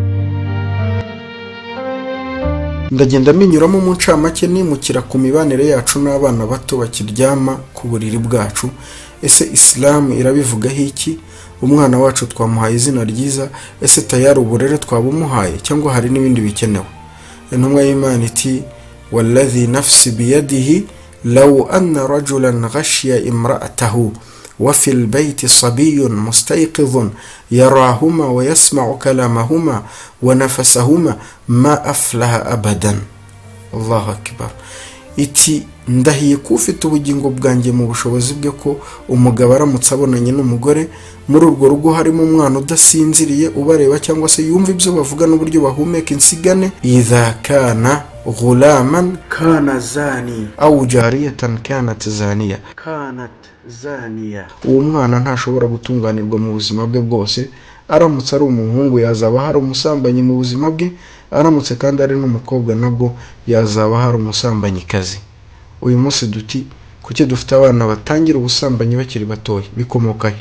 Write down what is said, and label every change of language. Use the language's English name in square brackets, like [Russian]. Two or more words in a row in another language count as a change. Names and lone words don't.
[Kinyarwanda] Ndagenda minyuramo mu ncamake nimukira ku mibanire yacu n'abana bato bakiryama ku buriri bwacu. Ese Islam irabivugaho iki? Umwana wacu twamuhaye izina ryiza, ese tayari uburere twabumuhaye cyangwa hari n'ibindi bikenewe? Intumwa y'Imana iti [Arabic] والذي نفسي بيده لو أن رجلا غشي امرأته وفي البيت صبي مستيقظ يراهما ويسمع كلامهما ونفسهما ما أفلح أبدا. الله أكبر. [Kinyarwanda] Iti ndahiye ko ufite ubugingo bwanjye mu bushobozi bwe ko umugabo aramutse abonanye n'umugore muri urwo rugo harimo umwana udasinziriye ubareba cyangwa se yumva ibyo bavuga n'uburyo bahumeka insigane, [Arabic] إذا كان غلاما كان زانيا أو جارية كانت زانية كانت زانية. [Kinyarwanda] Uwo mwana ntashobora gutunganirwa mu buzima bwe bwose. Aramutse ari umuhungu yazaba hari umusambanyi mu buzima bwe, aramutse kandi ari n'umukobwa nabwo yazaba hari umusambanyikazi. Uyu munsi duti kuki dufite abana batangira ubusambanyi bakiri batoya, bikomoka he?